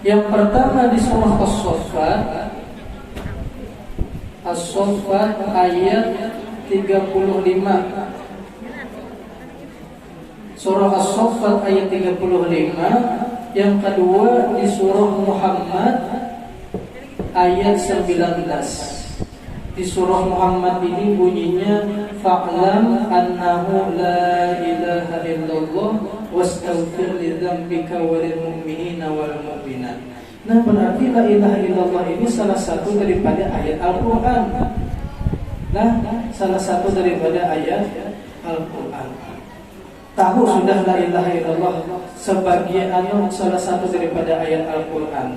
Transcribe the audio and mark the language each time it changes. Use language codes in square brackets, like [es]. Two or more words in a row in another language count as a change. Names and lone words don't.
[id] Yang pertama di surah As-Saffat, As-Saffat ayat 35. Surah As-Saffat ayat 35. Yang kedua di surah Muhammad ayat 19. Di surah Muhammad ini bunyinya [ar] فاعلم أنه لا إله إلا الله واستغفر لذنبك وللمؤمنين والمؤمنات. [id] Nah, berarti [ar] لا إله إلا الله [id] ini salah satu daripada ayat Al-Quran. Nah, salah satu daripada ayat Al-Quran. Tahu sudah [ar] لا إله إلا الله [id] sebagai salah satu daripada ayat Al-Quran.